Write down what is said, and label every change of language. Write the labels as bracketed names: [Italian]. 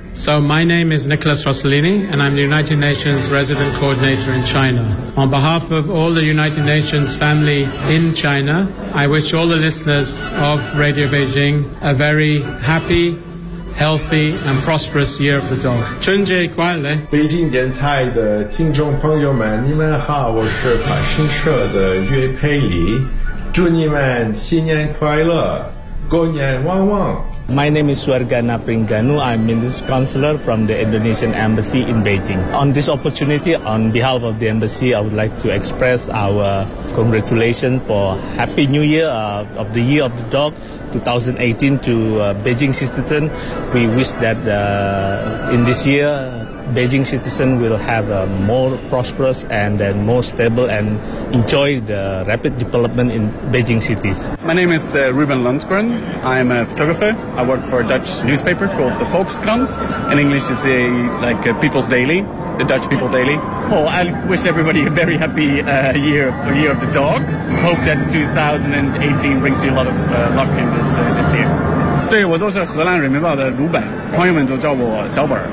[English] So my name is Nicholas Rossellini, and I'm the United Nations Resident Coordinator in China. On behalf of all the United Nations family in China, I wish all the listeners of Radio Beijing a very happy, healthy, and prosperous Year of the Dog. [Chinese] 春节快乐！北京电台的听众朋友们，你们好，我是法新社的岳佩里，祝你们新年快乐，狗年旺旺。 [English] My name is Suargana Pringanu. I'm Minister Counselor from the Indonesian Embassy in Beijing. On this opportunity, on behalf of the Embassy, I would like to express our congratulations for Happy New Year of the Year of the Dog 2018 to Beijing citizens. We wish that in this year, Beijing citizens will have a more prosperous and then more stable and enjoy the rapid development in Beijing cities. My name is Ruben Lundgren. I'm a photographer. I work for a Dutch newspaper called the Volkskrant. In English, it's like People's Daily, the Dutch People Daily. Oh, I wish everybody a very happy year of the dog. Hope that 2018 brings you a lot of luck in this year. [Chinese] 对，我都是荷兰人民报的鲁本，朋友们都叫我小本。